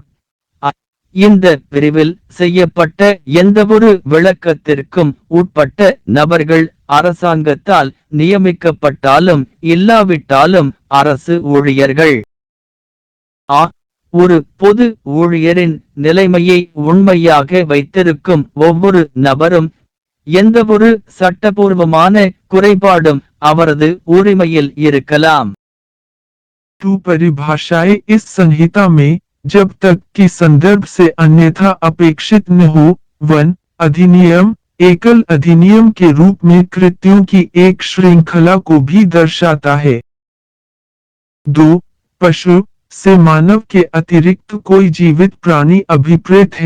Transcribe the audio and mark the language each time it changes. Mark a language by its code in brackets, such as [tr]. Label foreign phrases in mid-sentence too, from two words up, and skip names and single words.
[ta] இந்த பிரிவில் செய்யப்பட்ட எந்தவொரு விளக்கத்திற்கும் உட்பட்ட நபர்கள் அரசாங்கத்தால் நியமிக்கப்பட்டாலும் இல்லாவிட்டாலும் அரசு ஊழியர்கள். ஒரு பொது ஊழியரின் நிலைமையை உண்மையாக வைத்திருக்கும் ஒவ்வொரு நபரும் எந்தவொரு சட்டபூர்வமான குறைபாடும் அவரது உரிமையில் இருக்கலாம். [hi] परिभाषाएं इस संहिता में जब तक कि संदर्भ से अन्यथा अपेक्षित न हो, 1 अधिनियम एकल अधिनियम के रूप में कृत्यों की एक श्रृंखला को भी दर्शाता है। 2 पशु से मानव के अतिरिक्त कोई जीवित प्राणी अभिप्रेत है।